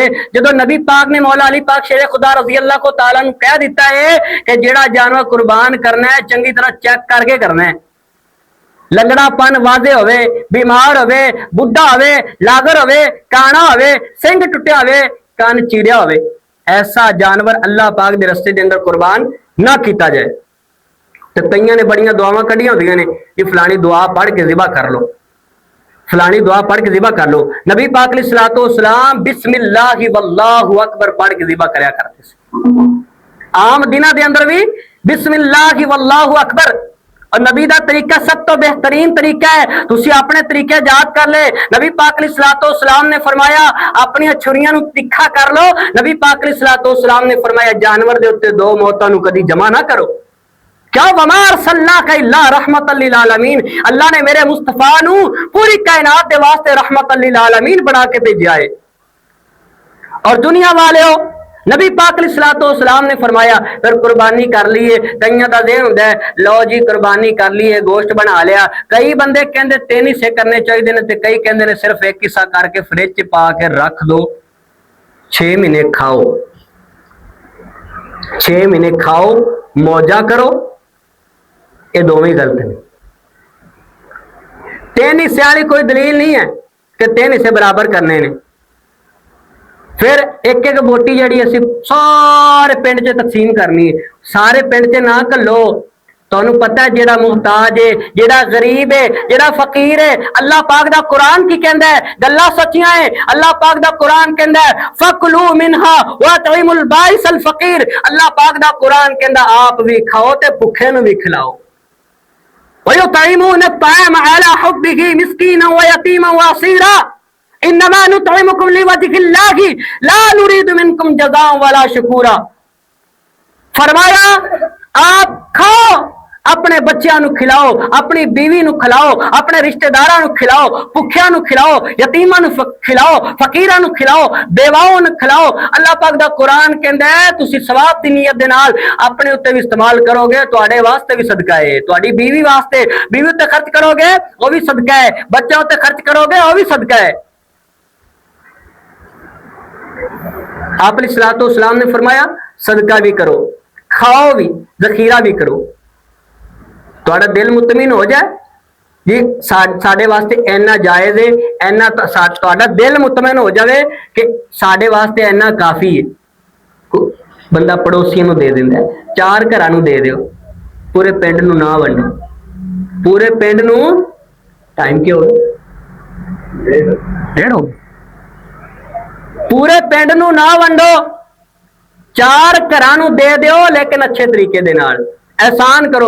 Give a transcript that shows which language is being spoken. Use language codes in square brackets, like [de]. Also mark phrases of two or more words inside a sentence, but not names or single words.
[pa] جدوں نبی پاک نے مولا علی پاک شیر خدا [ar] رضي الله تعالى [pa] نوں کہہ دتا ہے کہ جیڑا جانور قربان کرنا ہے چنگی طرح چیک کر کے کرنا ہے، لنگڑاپن واضح ہووے، بیمار ہووے، بڈھا ہووے، لاغر ہووے، کانا ہووے، سنگ ٹٹیا ہووے، کن چیریا ہووے، ایسا جانور اللہ پاک کے راستے کے اندر قربان نہ کیا جائے. تو کئیاں نے بڑیاں دعاواں کڈھیاں ہوندیاں نے کہ فلانی دعا پڑھ کے ذبح کر لو، فلانی دعا پڑھ کے ذبح کر لو. نبی پاک علیہ السلام [ar] بسم الله والله أكبر [pa] پڑھ کے ذبح کریا کرتے تھے. عام دنوں کے اندر بھی [ar] بسم الله والله أكبر, [pa] اور نبی کا طریقہ سب تو بہترین طریقہ ہے, تسی اپنے طریقے یاد کر لے. نبی پاک علیہ السلام نے فرمایا اپنی چھریاں نوں تکھا کر لو. نبی پاک علیہ السلام نے فرمایا جانور دے اتے دو موتاں نوں کدی جمع نہ کرو. کیا [ar] وما أرسلناك إلا رحمة للعالمين, [pa] اللہ نے میرے مصطفیٰ نوں پوری کائنات دے واسطے [ar] رحمة للعالمين [pa] بنا کے بھیجا ہے. اور دنیا والے نبی پاک علیہ السلام نے فرمایا پھر قربانی کر لی ہے. کئیاں دا ذہن ہندا ہے لو جی قربانی کر لی ہے، گوشت بنا لیا. کئی بندے کہندے 3 حصے کرنے چاہیدے نے، تے کئی کہندے نے صرف اک حصہ کر کے فریج چ پا کے رکھ دو، 6 مہینے کھاؤ، 6 مہینے کھاؤ، موجاں کرو. یہ دوویں غلط ہیں. 3 حصے والی کوئی دلیل نہیں ہے کہ 3 حصے برابر کرنے نے. پھر اک اک بوٹی جی اسی سارے پنڈ چ تقسیم کرنی ہے، سارے پنڈ چ نہ گھلو. تہانوں پتہ ہے جیڑا محتاج ہے، جیڑا غریب ہے، جیڑا فقیر ہے، اللہ پاک دا قرآن کی کہندا ہے، گلاں سچیاں ہے. اللہ پاک دا قرآن کہندا ہے [ar] فكلوا منها وأطعموا البائس الفقير, [pa] اللہ پاک دا قرآن کہندا آپ بھی کھاؤ تے بھکھے نوں بھی کھلاؤ. [ar] ويطعمون الطعام على حبه مسكينا ويتيما وأسيرا إنما نطعمكم لوجه الله لا نريد منكم جزاء ولا شكورا. [pa] فرمایا آپ کھاؤ، اپنے بچوں نوں کھلاؤ، اپنی بیوی نوں کھلاؤ، اپنے رشتہ داراں نوں کھلاؤ، بھکھیاں نوں کھلاؤ، یتیماں نوں کھلاؤ، فقیراں نوں کھلاؤ، بیواؤں نوں کھلاؤ. اللہ پاک دا قرآن کہندا ہے تسی ثواب دی نیت دے نال اپنے اتے بھی استعمال کرو گے، تہاڈے واسطے بھی صدقہ ہے، تہاڈی بیوی واسطے، بیوی اتے خرچ کرو گے او بھی صدقہ ہے، بچہ اتے خرچ کرو گے او بھی صدقہ ہے. آپ علیہ السلام نے فرمایا صدقہ بھی کرو، کھاؤ بھی، ذخیرہ بھی کرو، تھوڑا دل مطمئن ہو جائے جی ساڈے واسطے اینا جائز ہے، اینا تھوڑا دل مطمئن ہو جائے کہ ساڈے واسطے اینا کافی ہے. بندہ پڑوسیوں نوں دے دیندا ہے، 4 گھراں نوں دے دیو، پورے پنڈ نوں نہ ونڈو، پورے پنڈ نوں ٹائم کیوں ڈیڑھ ہو، پورے پنڈ نوں نہ ونڈو، 4 گھراں نوں دے دیو لیکن اچھے طریقے دے نال احسان کرو.